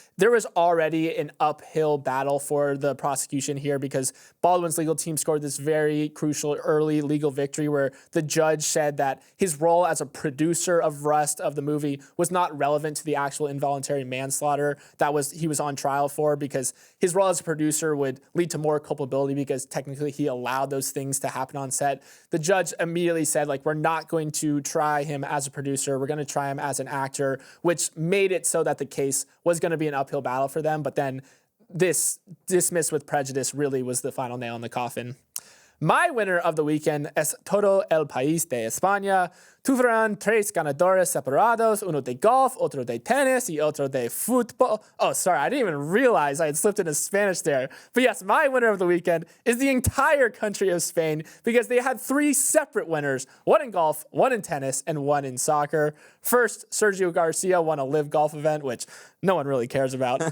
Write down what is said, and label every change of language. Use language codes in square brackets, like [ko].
[en] There was already an uphill battle for the prosecution here because Baldwin's legal team scored this very crucial early legal victory where the judge said that his role as a producer of Rust, of the movie, was not relevant to the actual involuntary manslaughter that he was on trial for, because his role as a producer would lead to more culpability because technically he allowed those things to happen on set. The judge immediately said, we're not going to try him as a producer. We're going to try him as an actor, which made it so that the case was going to be an uphill battle for them. But then this dismissed with prejudice really was the final nail in the coffin. My winner of the weekend [es] es todo el país de España. Tuvieron 3 ganadores separados, uno de golf, otro de tenis, y otro de fútbol. [en] Oh, sorry, I didn't even realize I had slipped into Spanish there. But yes, my winner of the weekend is the entire country of Spain because they had 3 separate winners, one in golf, one in tennis, and one in soccer. First, Sergio Garcia won a live golf event, which no one really cares about.